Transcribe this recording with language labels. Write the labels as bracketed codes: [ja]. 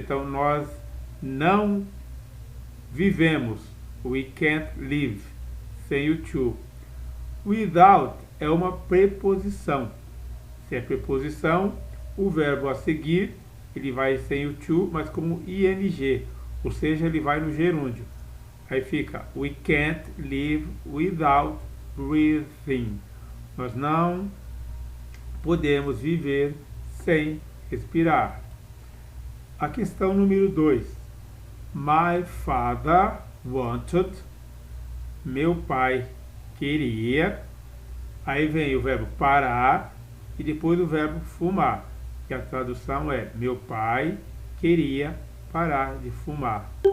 [pt] Então nós não vivemos, [en] we can't live, [pt] sem o to. Without é uma preposição. Se é preposição, o verbo a seguir ele vai sem o to, mas como ing, ou seja, ele vai no gerúndio. Aí fica [en] we can't live without breathing. [pt] Nós não podemos viver sem respirar. A questão número 2. [en] My father wanted. [pt] Meu pai queria. Aí vem o verbo parar e depois o verbo fumar, que a tradução é meu pai queria parar de fumar.